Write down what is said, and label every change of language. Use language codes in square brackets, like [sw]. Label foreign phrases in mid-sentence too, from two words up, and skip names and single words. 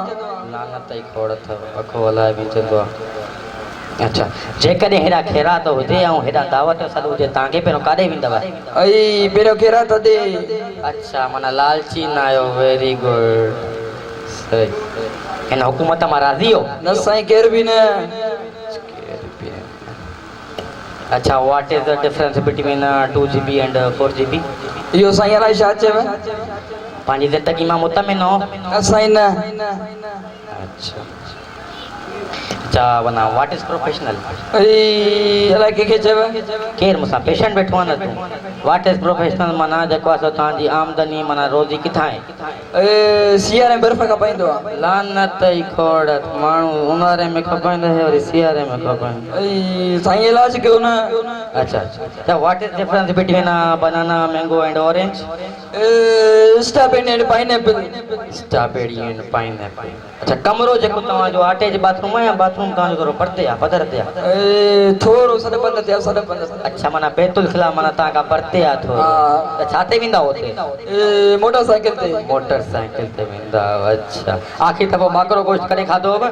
[sd] लानत ई खोड़ अथव, पखो हलाए विझंदो आहे। अच्छा जेकॾहिं हेॾा ख़ैरात हुजे ऐं हेॾा दावत सॾु हुजे तव्हांखे पहिरियों काॾे वेंदव? पहिरियों ख़ैरात ॾे। अच्छा माना लालची न आहियो, [en] very good. [sd] सही हिन हुकूमत मां राज़ी हो? न साईं केर बि न। [en] अच्छा What is the difference between 2GB and 4GB? [sd] इहो साईं अलाए छा चयव? पंहिंजी ज़िंदगी मां मुतमिन हो? न साईं न। [en] अच्छा अच्छा वना what is professional? [sd] अलाए कंहिंखे चयव? केरु मूंसां पेशेंट वेठो आहे न तूं? [en] what is professional [sd] माना जेको आहे तव्हांजी आमदनी माना रोज़ी किथां आहे? सियारे में बर्फ़ खपाईंदो आहे। लानत ई खोड़ माण्हू ऊन्हारे में खपाईंदो आहे वरी सियारे में खपाईंदो। साईं इलाज कयो न। अच्छा त [en] what is difference between banana mango and orange? strawberry and pineapple. strawberry and pineapple. [sd] अच्छा कमरो जेको तव्हांजो [en] attach bathroom [sd] आहे या बाथरूम तव्हांजो थोरो परते आहे पधर ते आहे? थोरो सॾपंद ते आहे, सॾपंद। अच्छा माना बैतुल ख़िला माना तव्हां खां परते आहे थोरो। त छा ते वेंदा हुते? मोटरसाइकिल ते। मोटरसाइकिल ते वेंदा। अच्छा आख़िर दफ़ो ॿाकरो गोश्त कॾहिं खाधो हो?